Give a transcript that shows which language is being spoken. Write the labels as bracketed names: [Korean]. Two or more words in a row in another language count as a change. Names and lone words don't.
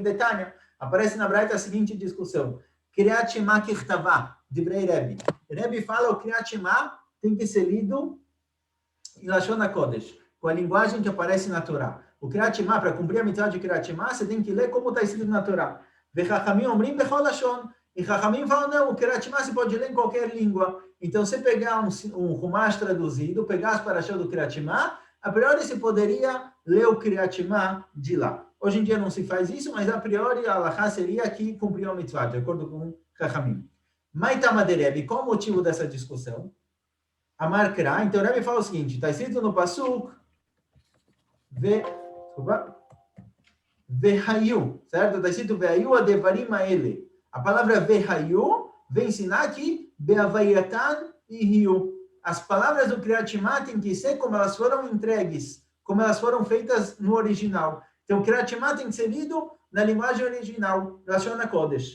[Portuguese] Detalhe, aparece na Braita a seguinte discussão. [Hebrew] קריאת שמע ככתבה, [Portuguese] de Rebbe. Rebbe fala o [Hebrew] קריאת שמע [Portuguese] tem que ser lido em [Hebrew] לשון הקודש, [Portuguese] com a linguagem que aparece na Torá. O [Hebrew] קריאת שמע, [Portuguese] para cumprir a mitzvah de [Hebrew] קריאת שמע, [Portuguese] você tem que ler como está escrito na Torá. [Hebrew] וחכמים אומרים בכל לשון. [Portuguese] E Chachamim falam, não, o [Hebrew] קריאת שמע [Portuguese] você pode ler em qualquer língua. Então, se pegar um Humash traduzido, pegar as parashot do [Hebrew] קריאת שמע, [Portuguese] a priori você poderia ler o [Hebrew] קריאת שמע [Portuguese] de lá. Hoje em dia não se faz isso, mas a priori a halachá seria que cumpriu a mitzvah, de acordo com Chachamim. [Aramaic] מאי טעמא דרבי, [Portuguese] qual o motivo dessa discussão? [Aramaic] אמר קרא, [Portuguese] então Rebbe fala o seguinte, está escrito no Pasuk, Vehayu, certo? Está escrito [Hebrew] והיו הדברים האלה. [Portuguese] A palavra Vehayu vem ensinar que Beavayatan e Riu. As palavras do [Hebrew] קריאת שמע [Portuguese] têm que ser como elas foram entregues, como elas foram feitas no original. Então, o [Hebrew] קריאת שמע [Portuguese] tem que ser lido na linguagem original, [Hebrew] לשון הקודש.